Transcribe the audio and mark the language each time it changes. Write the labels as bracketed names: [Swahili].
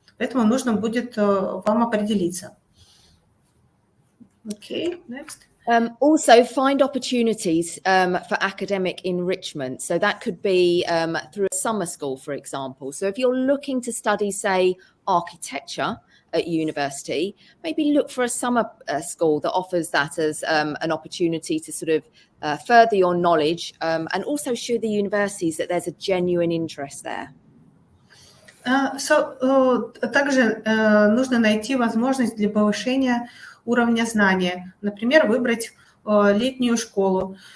[Russian] Поэтому нужно будет вам определиться. [English] Okay, next. Also, find opportunities for academic enrichment. So that could be through a summer school, for example. So if you're looking to study, say, architecture at university, maybe look for a summer school that offers that as an opportunity to sort of further your knowledge and also show the universities that there's a genuine interest there. [Russian] Также нужно найти возможность для повышения уровня знания. Например, выбрать летнюю школу.